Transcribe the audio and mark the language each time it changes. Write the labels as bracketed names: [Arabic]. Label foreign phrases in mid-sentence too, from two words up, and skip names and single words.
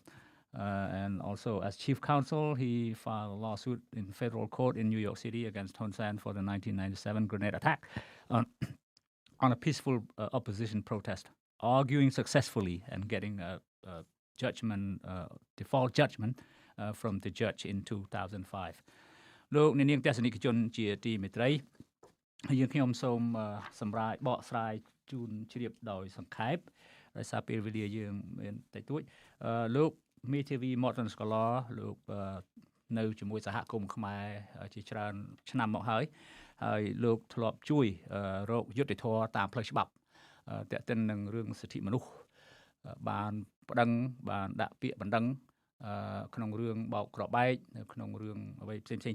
[English] And also, as chief counsel, he filed a lawsuit in federal court in New York City against Hun Sen for the 1997 grenade attack on a peaceful opposition protest, arguing successfully and getting a judgment, default judgment from the judge in 2005. [Khmer] លោកអ្នកនាងទស្សនិកជនជាទីមេត្រីយើងខ្ញុំសូមសម្រាប់បកស្រាយជូនជ្រាបដោយ សង្ខេបដោយសារពេលវេលាយើងមានតិចតួចលោកមេធាវី Morton Scholar លោកនៅជាមួយសហគមន៍ខ្មែរជាច្រើនឆ្នាំមកហើយលោកធ្លាប់ជួយរកយុត្តិធម៌តាមផ្លូវច្បាប់ទាក់ទិននឹងរឿងសិទ្ធិមនុស្សបានប្តឹងបានដាក់ពាក្យបណ្ដឹងក្នុងរឿងបោកក្របែកនៅក្នុងរឿងអ្វីផ្សេងៗ